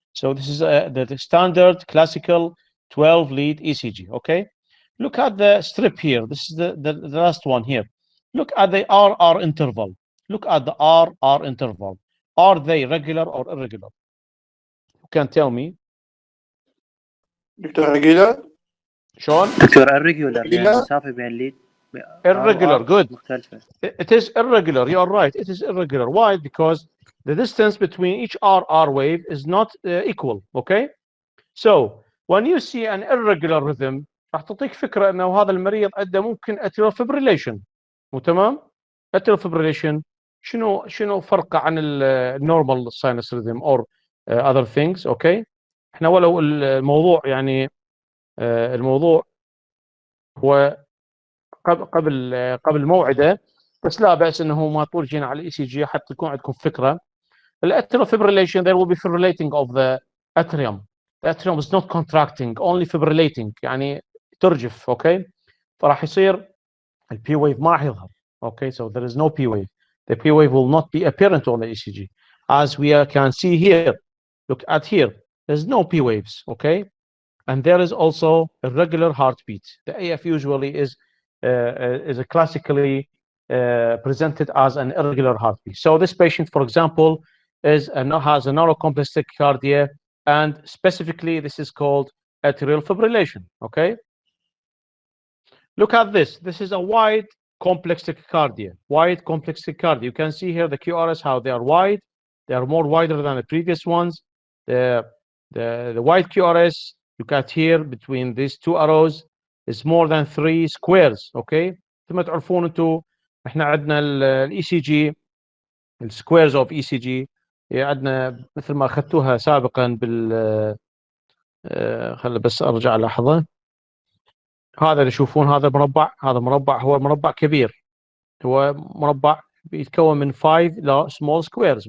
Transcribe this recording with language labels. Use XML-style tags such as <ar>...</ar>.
<en>So this is the standard classical 12 lead ECG. Okay, look at the strip here. This is the last one here. Look at the RR interval. Look at the RR interval. Are they regular or irregular? You can tell me. Doctor regular.</en> <ar>شلون؟ دكتور</ar> <en>irregular</en> <ar>يعني المسافة بين الليد</ar> <en>irregular. Good.</en> <ar>مختلفة.</ar> <en>It is irregular. You are right. It is irregular. Why? Because the distance between each RR wave is not equal. Okay. So when you see an irregular rhythm</en> <ar>راح تعطيك فكرة انه هذا المريض عنده ممكن</ar> <en>atrial fibrillation.</en> <ar>مو تمام؟</ar> <en>atrial fibrillation</en> <ar>شنو فرقه عن النورمال</ar> <en>sinus rhythm or other things. Okay.</en> <ar>احنا ولو الموضوع يعني الموضوع هو قبل موعده، بس لا بأس انه ما طول جينا على الاي سي جي حتى تكون عندكم فكره.</ar> <en>الاتريال fibrillation there will be fibrillating of the atrium. The atrium is not contracting, only fibrillating</en> <ar>يعني ترجف. اوكي فراح يصير البي wave ما راح يظهر.</ar> <en>Okay, so there is no P wave. The P wave will not be apparent on the ECG, as we can see here. Look at here. There's no P waves. Okay, and there is also a regular heartbeat. The AF usually is classically presented as an irregular heartbeat. So this patient, for example, has a narrow complex tachycardia, and specifically this is called atrial fibrillation. Okay. Look at this. This is a wide complex tachycardia. Wide complex tachycardia. You can see here the QRS how they are wide. They are more wider than the previous ones. The wide QRS. Look at here between these two arrows is more than 3 squares. Okay.</en> <ar>كما تعرفون انتم احنا عندنا الاي سي جي السكويرز اوف اي سي جي عندنا مثل ما اخذتوها سابقا بال خلي بس ارجع لحظه. هذا اللي تشوفون هذا مربع، هذا مربع هو مربع كبير، هو مربع بيتكون من 5 لا</ar> <en>small squares.</en>